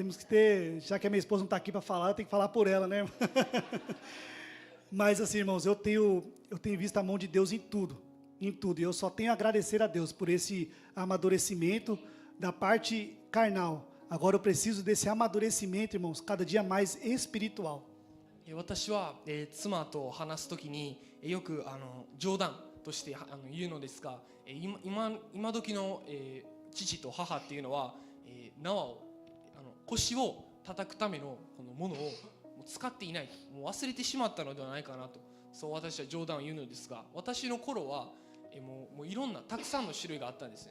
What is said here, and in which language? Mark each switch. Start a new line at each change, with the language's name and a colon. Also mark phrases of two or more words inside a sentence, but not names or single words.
Portuguese: Temos que ter, já que a minha esposa não está aqui para falar, eu tenho que falar por ela, né, irmão? Mas assim, irmãos, eu tenho visto a mão de Deus em tudo. E eu só tenho a agradecer a Deus por esse amadurecimento da parte carnal. Agora eu preciso desse amadurecimento, irmãos, cada dia mais espiritual.
Japanese: 私は、妻と話すときによく冗談として言うのですが、今時の、父と母っていうのは、縄を腰を叩くためのこのものをもう使っていないと、もう忘れてしまったのではないかなと、そう私は冗談を言うのですが、私の頃はもういろんなたくさんの種類があったんですね。